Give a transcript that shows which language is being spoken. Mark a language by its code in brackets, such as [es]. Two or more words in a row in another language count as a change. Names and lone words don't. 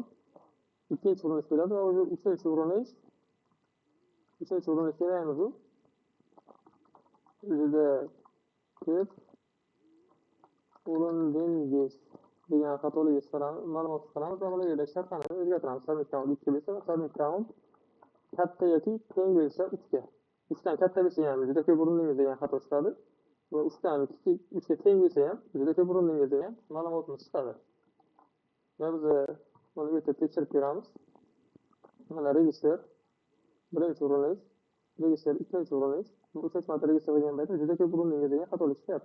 [uz] Ikkinchi urinish bo'ladi va o'zi uchinchi urinish. Uchinchi urinish beramiz u. Juda ko'p urindingiz degan xatolik chiqaramiz, ma'lumot chiqaramiz va bularga shartlarni o'zgartiramiz. [en] Submit count [uz] 2 bo'lsa, [en] submit count [uz] katta yoki teng bo'lsa 3 ga. 3 dan katta bo'lsa ham juda ko'p urindingiz degan xato chiqadi va 3 dan kichik 3 ga teng bo'lsa ham juda ko'p urindingiz degan ma'lumotimiz chiqadi. Va biz buni o'tib tekshirib ko'ramiz. Mana register birinchi urinish, register ikkinchi urinish, uchinchi marta register qilgan paytda juda ko'p urindingiz degan xatolik chiqyapti.